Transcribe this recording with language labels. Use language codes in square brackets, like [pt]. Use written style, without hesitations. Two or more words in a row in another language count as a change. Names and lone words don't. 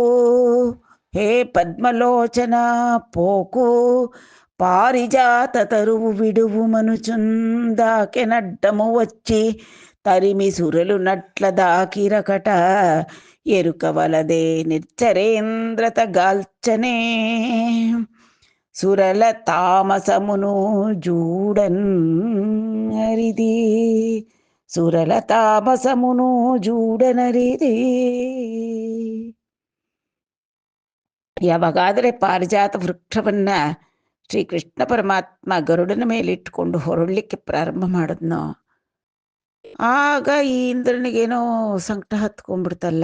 [te] హే పద్మలోచన పోకు, పారిజాత తరువు విడువు మనుచుందాకెనడ్డము వచ్చి తరిమి సురలు నట్ల దాకిరకట ఎరుకవలదే నిర్చరేంద్రత గాల్చనే సురల తామసమును జూడన్ హరిది. సురలతామసమును జూడనరిది. [kn] ಯಾವಾಗಾದರೆ ಪಾರಿಜಾತ ವೃಕ್ಷವನ್ನ ಶ್ರೀಕೃಷ್ಣ ಪರಮಾತ್ಮ ಗರುಡನ ಮೇಲೆ ಇಟ್ಕೊಂಡು ಹೊರಡ್ಲಿಕ್ಕೆ ಪ್ರಾರಂಭ ಮಾಡಿದ್ನೋ, ಆಗ ಈ ಇಂದ್ರನಿಗೇನೋ ಸಂಕಟ ಹತ್ಕೊಂಡ್ಬಿಡ್ತಲ್ಲ.